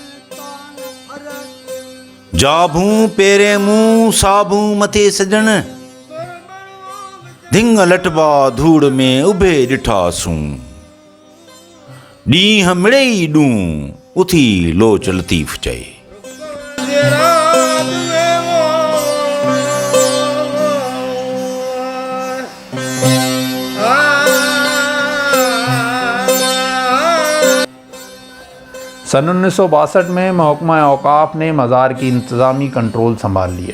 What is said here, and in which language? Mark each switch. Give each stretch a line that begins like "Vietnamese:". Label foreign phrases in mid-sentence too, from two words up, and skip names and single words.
Sindhi: जा भूं पेरे मूं साभूं मथे सजन, धिंग लटबा धूड़ में उभे ॾिठासूं, ॾींहं मिड़े ई ॾूं उथी लोच लतीफ़ चए।
Urdu: سن 1962 میں محکمہ اوقاف نے مزار کی انتظامی کنٹرول سنبھال لیا۔